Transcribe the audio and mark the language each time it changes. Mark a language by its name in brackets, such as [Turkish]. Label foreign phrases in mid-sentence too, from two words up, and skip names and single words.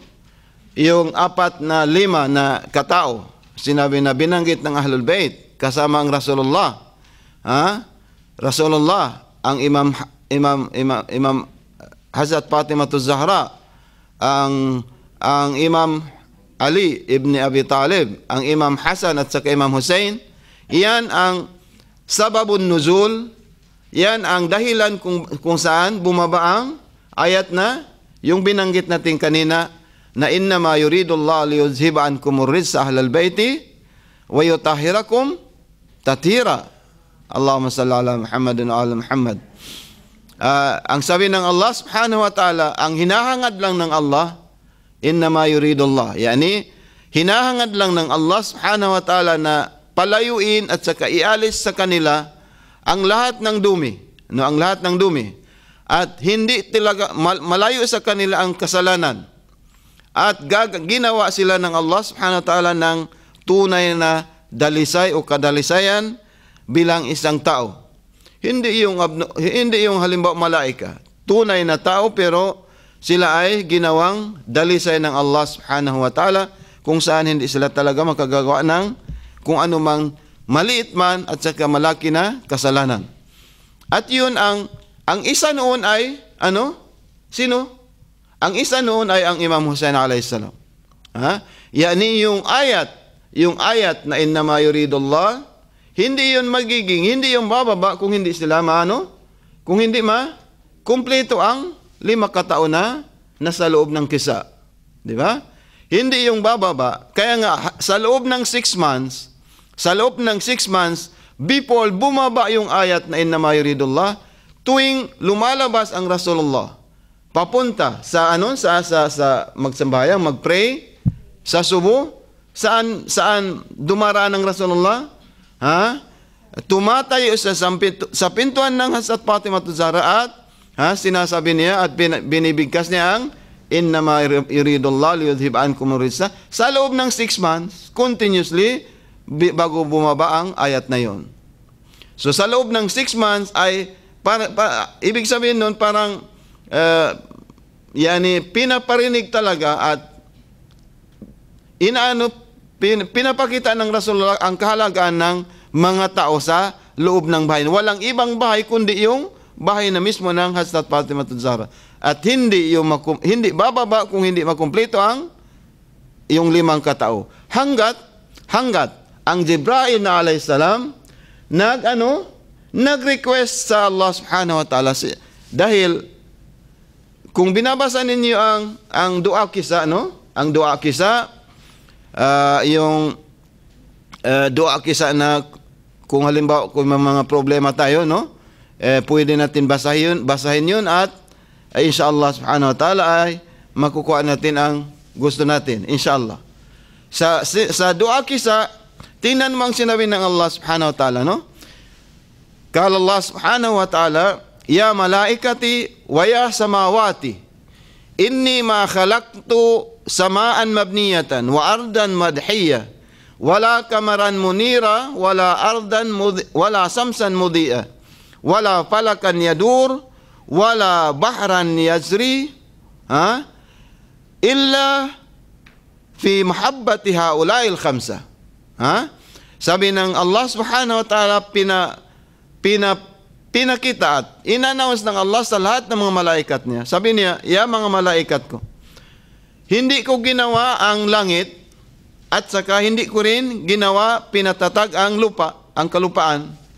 [Filipino] Yung 4 na 5 na katao, sinabi na binanggit ng Ahlul Bayt, kasama ang Rasulullah. Rasulullah, ang Imam Hazrat Fatimah Zahra, ang Imam Ali ibn Abi Talib, ang Imam Hasan at saka Imam Hussein. Yan ang [Arabic] سبب النزول, [Filipino] yan ang dahilan kung saan bumaba ang ayat na yung binanggit natin kanina na [Arabic] إنما يريد الله ليذهب عنكم الرجس أهل البيت ويطهركم تطهيرا. اللهم صل على محمد وعلى محمد. [Filipino] Ang sabi ng Allah [Arabic] سبحانه وتعالى, [Filipino] ang hinahangad lang ng Allah, [Arabic] إنما يريد الله, [Filipino] yani hinahangad lang ng Allah [Arabic] سبحانه وتعالى [Filipino] na palayuin at saka ialis sa kanila ang lahat ng dumi, no, ang lahat ng dumi, at hindi talaga malayo sa kanila ang kasalanan, at ginawa sila ng Allah [Arabic] سبحانه وتعالى [Filipino] ng tunay na dalisay o kadalisayan bilang isang tao. Hindi yung halimbawa malaika. Tunay na tao pero sila ay ginawang dalisay ng Allah [Arabic] سبحانه وتعالى [Filipino] kung saan hindi sila talaga makagagawa ng kung anumang maliit man at saka malaki na kasalanan. At yun ang isa noon ay ano? Sino? Ang isa noon ay ang Imam Hussein [Arabic] عليه السلام. [Filipino] Yani yung ayat na [Arabic] إنما يريد الله, [Filipino] hindi yun hindi yung bababa kung hindi sila kung hindi kumpleto ang 5 kataon na nasa loob ng kisa. Di ba? Hindi yung bababa. Kaya nga, sa loob ng 6 months, before bumaba yung ayat na [Arabic] إنما يريد الله, [Filipino] tuwing lumalabas ang Rasulullah, papunta sa sa magsambayang, magpray, sa subo, saan dumaraan ng Rasulullah? Tumatayo sa pintuan ng Hazrat Fatimah Zahra at sinasabi niya at binibigkas niya ang [Arabic] إنما يريد الله ليذهب عنكم الرجس [Filipino] sa loob ng 6 months, continuously, bago bumaba ang ayat na yon. So sa loob ng 6 months ay ibig sabihin nun parang pinaparinig talaga at pinapakita ng Rasulullah ang kahalagahan ng mga tao sa loob ng bahay. Walang ibang bahay kundi yung bahay na mismo ng Hazrat Fatimah Zahra. At hindi bababa kung hindi makumpleto ang yung 5 katao. Hanggat ang Jibril na [Arabic] عليه السلام [Filipino] nag-request sa Allah [Arabic] سبحانه وتعالى [Filipino] dahil kung binabasa ninyo ang [Arabic] دعاء الكساء, [Filipino] ang [Arabic] دعاء الكساء, [Filipino] yung [Arabic] دعاء الكساء [Filipino] na kung halimbawa kung may mga problema tayo, pwede natin basahin yun at [Arabic] إن شاء الله سبحانه وتعالى [Filipino] ay makukuha natin ang gusto natin, inshallah. Sa [Arabic] دعاء الكساء, [Filipino] tingnan mo ang sinabi ng Allah [Arabic] سبحانه و تعالى قال الله سبحانه وتعالى يا ملائكتي ويا سماواتي إني ما خلقت سماء مبنية وأرضا مدحية ولا قمرا منيرا ولا شمسا مضيئة ولا فلكا يدور ولا بحرا يجري, إلا في محبة هؤلاء الخمسة. [Filipino] Sabi ng Allah [Arabic] سبحانه وتعالى, [Filipino] pinakita at in-announce ng Allah sa lahat ng mga malaikat niya. Sabi niya, ya mga malaikat ko, hindi ko ginawa ang langit at saka hindi ko rin ginawa pinatatag ang lupa, ang kalupaan.